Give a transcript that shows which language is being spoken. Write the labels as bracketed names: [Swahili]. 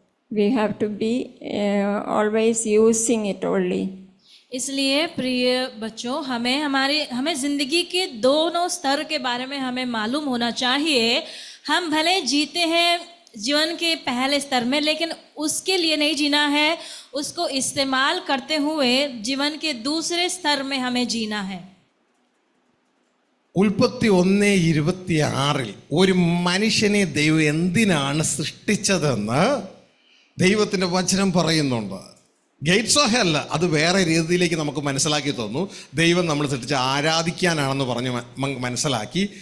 [English] We have to be always using it only. [Hindi] इसलिए प्रिय बच्चों, हमें ज़िंदगी के दोनों स्तर के बारे में हमें मालूम होना चाहिए। हम भले जीते हैं जीवन के पहले स्तर में, लेकिन उसके लिए नहीं जीना है, उसको इस्तेमाल करते हुए जीवन के दूसरे स्तर में हमें जीना है। [Malayalam] ഉൽപ്പത്തി 1:26 ഒരു മനുഷ്യനെ ദൈവം എന്തിനാണ് സൃഷ്ടിച്ചതെന്ന് ദൈവത്തിൻ്റെ വചനം പറയുന്നുണ്ട്. [English] gates of hell [Malayalam] അത് വേറെ രീതിയിലേക്ക് നമുക്ക് മനസ്സിലാക്കി തന്നു. ദൈവം നമ്മൾ സൃഷ്ടിച്ച് ആരാധിക്കാനാണെന്ന് പറഞ്ഞ് മനസ്സിലാക്കി.